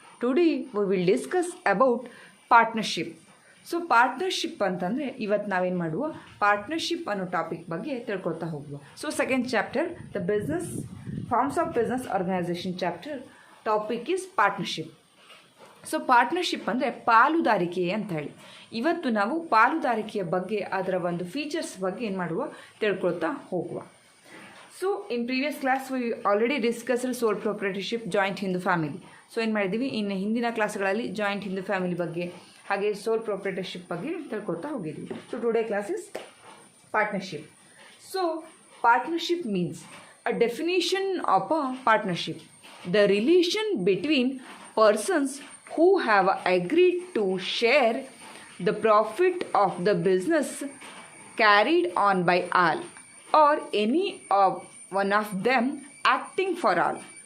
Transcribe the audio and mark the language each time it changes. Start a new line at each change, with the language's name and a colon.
English: Today we will discuss about partnership.
Kannada: So partnership ಅಂತಂದರೆ ಇವತ್ತು ನಾವೇನು ಮಾಡುವ ಪಾರ್ಟ್ನರ್ಶಿಪ್ ಅನ್ನೋ ಟಾಪಿಕ್ ಬಗ್ಗೆ ತಿಳ್ಕೊತಾ ಹೋಗುವ.
English: So second chapter the business forms of business organisation chapter topic is partnership.
Kannada: So partnership ಅಂದರೆ ಪಾಲುದಾರಿಕೆ ಅಂತ ಹೇಳಿ ಇವತ್ತು ನಾವು ಪಾಲುದಾರಿಕೆಯ ಬಗ್ಗೆ ಅದರ ಒಂದು ಫೀಚರ್ಸ್ ಬಗ್ಗೆ ಏನು ಮಾಡುವ ತಿಳ್ಕೊಳ್ತಾ ಹೋಗುವ.
English: So in previous class we already discussed sole proprietorship joint Hindu family.
Kannada: So ಏನು ಮಾಡಿದ್ದೀವಿ ಇನ್ನು ಹಿಂದಿನ ಕ್ಲಾಸ್ಗಳಲ್ಲಿ ಜಾಯಿಂಟ್ ಹಿಂದೂ ಫ್ಯಾಮಿಲಿ ಬಗ್ಗೆ ಹಾಗೆ ಸೋಲ್ ಪ್ರೊಪ್ರೈಟರ್ಶಿಪ್ ಬಗ್ಗೆ ತಿಳ್ಕೊಳ್ತಾ ಹೋಗಿದ್ವಿ.
English: So today class is partnership. So partnership means a definition of a partnership, the relation between persons who have agreed to share the profit of the business carried on by all or any of one of them acting for all.